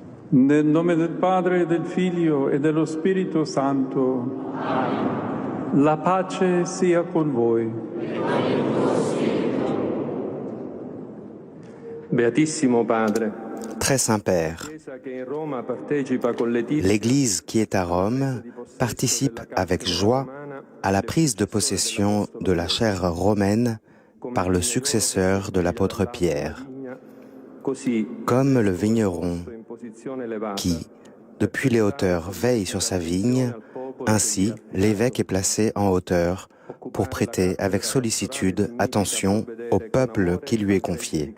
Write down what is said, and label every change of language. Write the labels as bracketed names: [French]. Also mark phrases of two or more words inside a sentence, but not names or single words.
[Italian] Nel nome del Padre, del Figlio e dello Spirito Santo. La pace sia con voi. Beatissimo Padre. [French] Très Saint-Père, l'Église qui est à Rome participe avec joie à la prise de possession de la chaire romaine par le successeur de l'apôtre Pierre, comme le vigneron qui, depuis les hauteurs, veille sur sa vigne, ainsi l'évêque est placé en hauteur pour prêter avec sollicitude attention au peuple qui lui est confié.